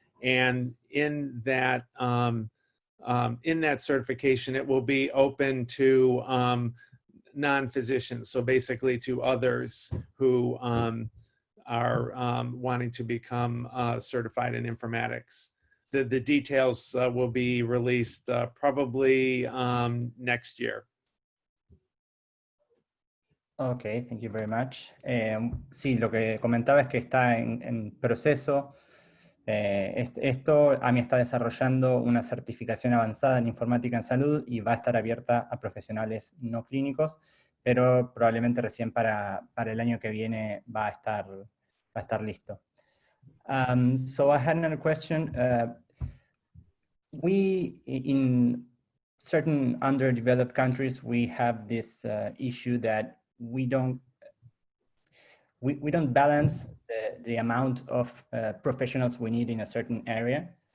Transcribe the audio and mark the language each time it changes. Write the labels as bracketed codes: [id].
[en] And in that certification, it will be open to non-physicians, so basically to others who are wanting to become certified in informatics. The details will be released probably next year. Okay, thank you very much. [es] Sí, lo que comentaba es que está en proceso. Esto, AMI está desarrollando una certificación avanzada en informática en salud y va a estar abierta a profesionales no clínicos, pero probablemente recién para el año que viene va a estar listo. [en] So I had another question. We, in certain underdeveloped countries, we have this issue that we don't balance the amount of professionals we need in a certain area.